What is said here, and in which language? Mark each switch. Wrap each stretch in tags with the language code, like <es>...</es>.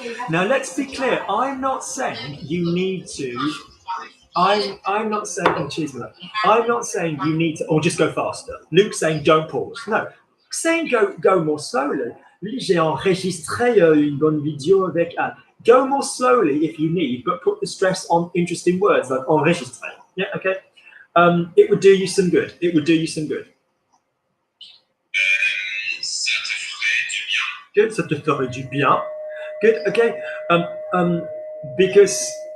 <en>Now let's be clear. I'm not saying you need to. I'm not saying. Oh, cheers, mother. I'm not saying you need to, or just go faster. Luke's saying don't pause. No, saying go more slowly.</en> <fr>J'ai enregistré une bonne vidéo avec Anne.</fr> <en>Go more slowly if you need, but put the stress on interesting words like enregistré. Yeah, okay. It would do you some good. It would do you some good. Good.</en> <fr>Ça te ferait du bien.</fr> <en>Good. Okay. Because.</en>